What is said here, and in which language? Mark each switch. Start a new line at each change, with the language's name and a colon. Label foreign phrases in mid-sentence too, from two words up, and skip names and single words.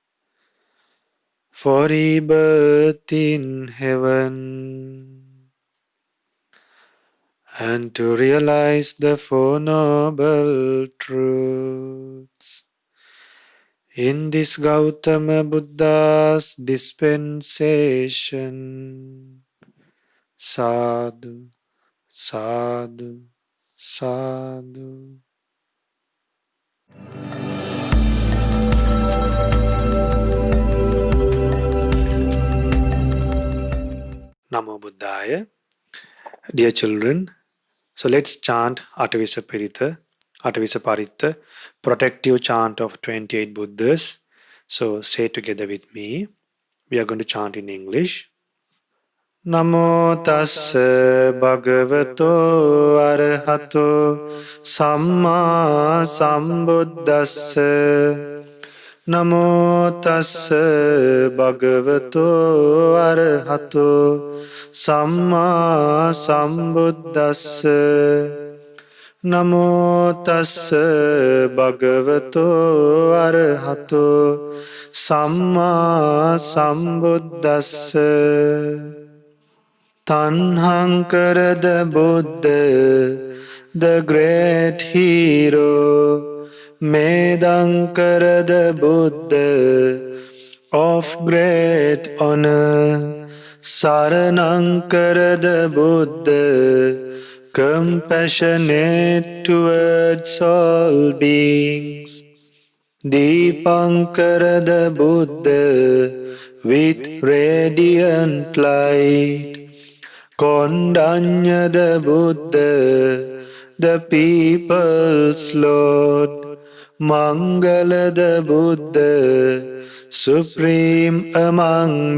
English: for rebirth in heaven, and to realize the Four Noble Truths in this Gautama Buddha's dispensation.
Pali: Sadhu, sadhu, sadhu. Namo Buddhaya.
English: Dear children, so let's chant Atavisa Paritta, protective chant of 28 Buddhas. So say together with me. We are going to chant in English.
Pali: Namo tassa bhagavato arahato samma sambuddhassa. Namo tassa bhagavato arahato samma sambuddhassa. Namo tassa bhagavato arahato samma sambuddhassa.
English: Tanhaṃ karada buddha the great hero, Medankara the Buddha, of great honor, Saranankara the Buddha, compassionate towards all beings, Deepankara the Buddha, with radiant light, Kondanya the Buddha, the people's Lord, Mangala the Buddha, supreme among